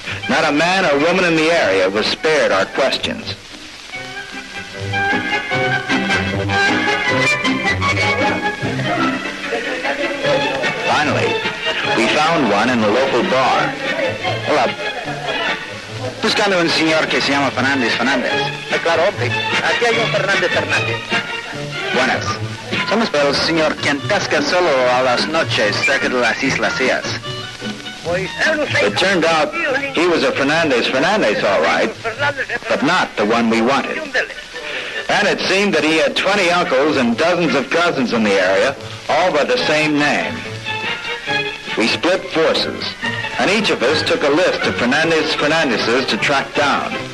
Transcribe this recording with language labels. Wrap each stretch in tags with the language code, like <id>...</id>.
<en>Not a man or woman in the area was spared our questions. Finally, we found one in the local bar.</en> <es>Hola. Buscando un señor que se llama Fernandez. Claro, hombre. Aquí hay un Fernandez. Buenas. Somos para el señor quien pesca solo a las noches cerca de las Islas Cías.</es> <en>It turned out he was a Fernandez all right, but not the one we wanted. And it seemed that he had 20 uncles and dozens of cousins in the area, all by the same name. We split forces, and each of us took a list of Fernandezes to track down.</en>